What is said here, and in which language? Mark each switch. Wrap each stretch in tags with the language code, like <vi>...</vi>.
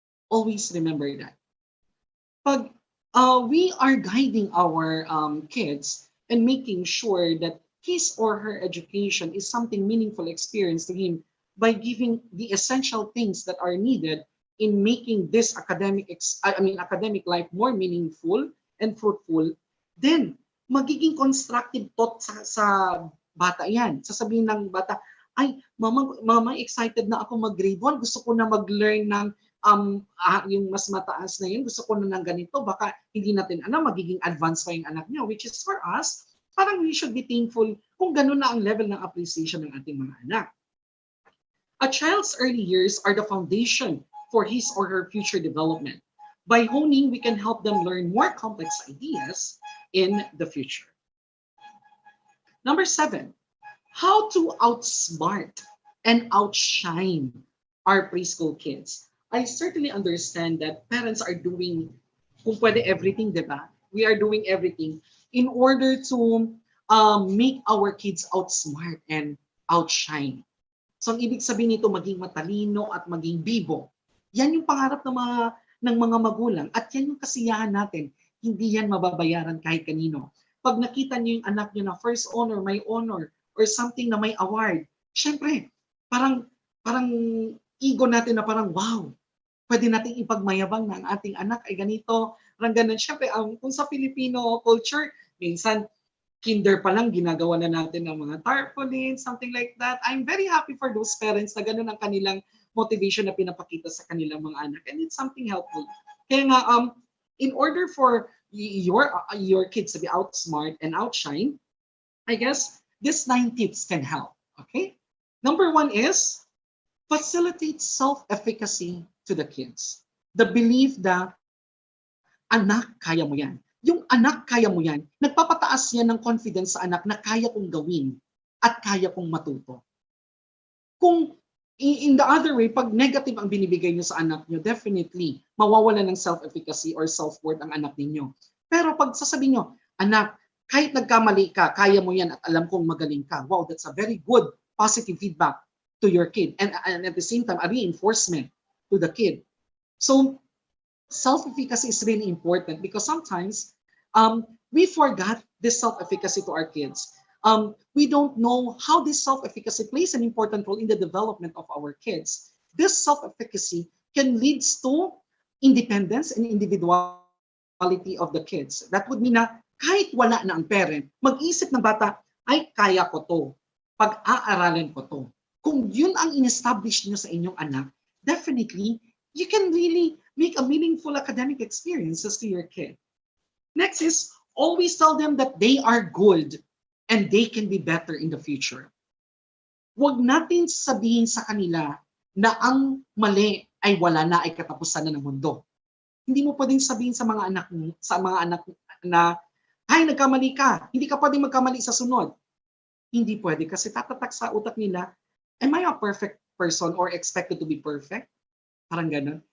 <en>Always remember that. Pag we are guiding our kids and making sure that his or her education is something meaningful experience to him by giving the essential things that are needed in making this academic life more meaningful and fruitful, then</en> <tl>magiging constructive thought sa bata yan. Sasabihin ng bata, ay, mama, excited na ako mag-grade 1. Gusto ko na mag-learn ng yung mas mataas na yun. Gusto ko na ng ganito. Baka hindi natin, magiging advanced pa yung anak niya. Which is for us, parang</tl> <en>we should be thankful</en> <tl>kung ganun na ang level ng appreciation ng ating mga anak.</tl> <en>A child's early years are the foundation for his or her future development. By honing, we can help them learn more complex ideas in the future. Number 7, how to outsmart and outshine our preschool kids. I certainly understand that parents are doing,</en> <tl>kung pwede,</tl> <en>everything, di ba? We are doing everything in order to make our kids outsmart and outshine.</en> <tl>So, ang ibig sabihin nito, maging matalino at maging bibo. Yan yung pangarap ng mga magulang at yan yung kasiyahan natin. Hindi yan mababayaran kahit kanino. Pag nakita niyo yung anak niyo na first honor, may honor, or something na may award, syempre, parang ego natin na parang, wow, pwede natin ipagmayabang na ang ating anak ay ganito, parang ganun. Syempre, kung sa Filipino culture, minsan, kinder pa lang, ginagawa na natin ng mga tarpaulin, something like that.</tl> <en>I'm very happy for those parents</en> <tl>na ganun ang kanilang motivation na pinapakita sa kanilang mga anak.</tl> <en>And it's something helpful.</en> <tl>Kaya nga,</tl> <en>in order for your kids to be outsmart and outshine, I guess these 9 tips can help. Okay? Number 1 is facilitate self-efficacy to the kids. The belief that</en> <tl>anak, kaya mo yan. Yung anak, kaya mo yan, nagpapataas yan ng confidence sa anak na kaya kong gawin at kaya kong matuto. Kung in the other way, pag negative ang binibigay nyo sa anak nyo, definitely, mawawala ng self-efficacy or self-worth ang anak ninyo. Pero pag sasabihin nyo, anak, kahit nagkamali ka, kaya mo yan at alam kong magaling ka.</tl> <en>Wow, that's a very good positive feedback to your kid. And at the same time, a reinforcement to the kid. So, self-efficacy is really important because sometimes we forgot this self-efficacy to our kids. We don't know how this self-efficacy plays an important role in the development of our kids. This self-efficacy can lead to independence and individuality of the kids.</en> <tl>That would mean na kahit wala na ang parent, mag-isip ng bata, ay kaya ko to, pag-aaralan ko to. Kung yun ang in-establish nyo sa inyong anak,</tl> <en>definitely, you can really make a meaningful academic experiences to your kid. Next is, always tell them that they are good and they can be better in the future.</en> <tl>Huwag natin sabihin sa kanila na ang mali ay wala na, ay katapusan na ng mundo. Hindi mo pwedeng sabihin sa mga anak na, ay, nagkamali ka, hindi ka pwedeng magkamali sa sunod. Hindi pwede kasi tatatak sa utak nila,</tl> <en>am I a perfect person or expected to be perfect?</en> <tl>Parang ganun.</tl>